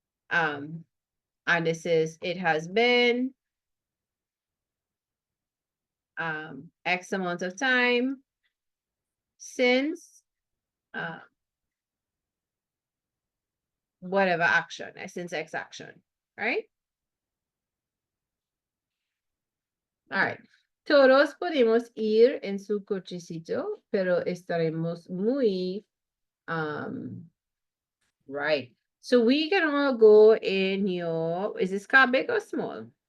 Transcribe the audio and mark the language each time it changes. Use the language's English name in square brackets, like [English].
[English] And this is, it has been X amount of time since whatever action, since X action, right? All right. [Spanish] Todos podemos ir en su cochecito, pero estaremos muy, [English] right. So we can all go in your, is this car big or small?